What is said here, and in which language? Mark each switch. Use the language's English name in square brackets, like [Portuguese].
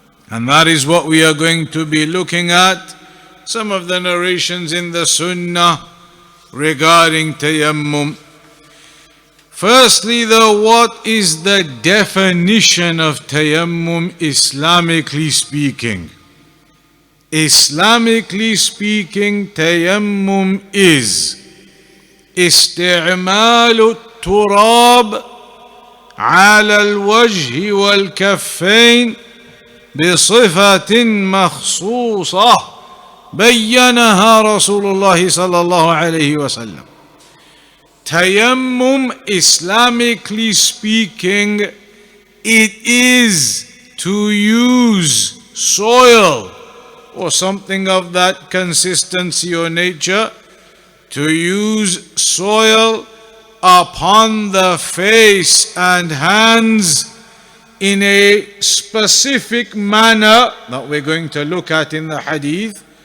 [English] And that is what we are going to be looking at. Some of the narrations in the Sunnah regarding tayammum. Firstly, though, what is the definition of tayammum Islamically speaking? Islamically speaking, tayammum is [Arabic] استعمال التراب على الوجه والكفين بصفة مخصوصة بينها رسول الله صلى الله عليه وسلم. [English] Tayammum, Islamically speaking, it is to use soil or something of that consistency or nature, to use soil upon the face and hands in a specific manner that we're going to look at in the hadith.